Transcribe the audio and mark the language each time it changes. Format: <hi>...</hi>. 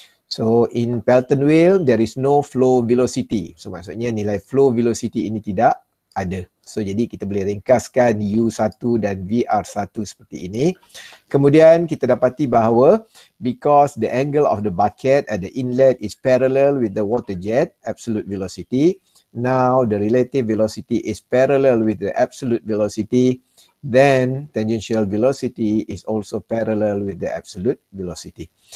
<en>So in Pelton wheel there is no flow velocity.</en> <ms>So maksudnya nilai flow velocity ini tidak ada. So jadi kita boleh ringkaskan U1 dan VR1 seperti ini. Kemudian kita dapati bahawa</ms> <en>because the angle of the bucket at the inlet is parallel with the water jet absolute velocity, now the relative velocity is parallel with the absolute velocity, then tangential velocity is also parallel with the absolute velocity.</en>